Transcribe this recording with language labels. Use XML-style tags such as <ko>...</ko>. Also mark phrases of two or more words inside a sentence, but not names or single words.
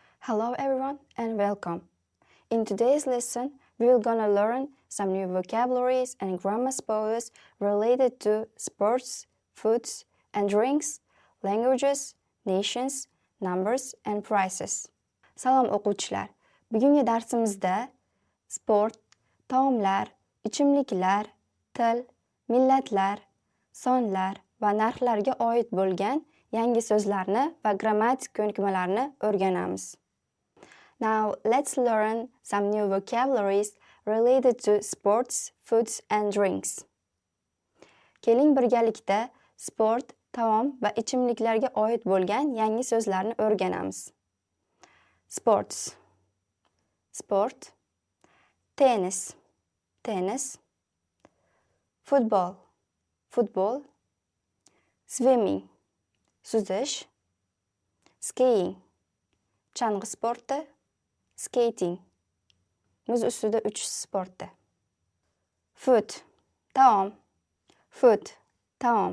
<en>Hello everyone and welcome. In today's lesson, we're gonna learn some new vocabularies and grammar spells related to sports, foods and drinks, languages, nations, numbers and prices.</en> <uz>Salom o'quvchilar. Bugungi darsimizda sport, taomlar, ichimliklar, til, millatlar, sonlar va narxlarga oid bo'lgan yangi so'zlarni va grammatik ko'nikmalarni o'rganamiz.</uz> <en>Now, let's learn some new vocabularies related to sports, foods and drinks.</en> <uz>Keling birgalikda sport, taom va ichimliklarga oid bo'lgan yangi so'zlarni o'rganamiz.</uz> <en>Sports. Sport. Tennis. Tennis. Football.</en> <uz>Futbol. Swimming. Suzish. Skiing. Chang'i sporti. Skating. Muz ustida uchish sporti. Food. Taom. Food. Taom.</uz>